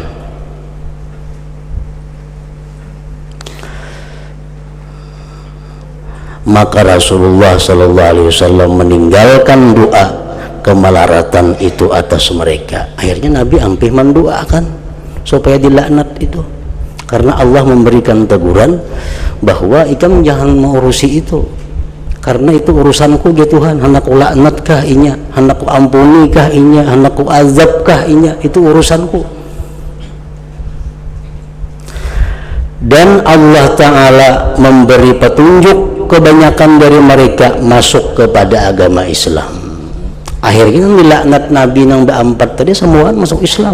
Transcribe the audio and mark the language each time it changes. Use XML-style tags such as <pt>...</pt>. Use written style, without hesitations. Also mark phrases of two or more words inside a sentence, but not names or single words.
<bjn>Maka Rasulullah SAW meninggalkan doa kemalaratan itu atas mereka. Akhirnya Nabi hampir mendoakan supaya dilaknat itu, karena Allah memberikan teguran bahwa ikam jangan mengurusi itu, karena itu urusanku ya Tuhan. Hendak ku laknatkah inya, hendak ku ampunikah inya, hendak ku azabkah inya, itu urusanku. Dan Allah Ta'ala memberi petunjuk kebanyakan dari mereka masuk kepada agama Islam. Akhirnya dilaknat Nabi nang beempat tadi semua masuk Islam.</bjn>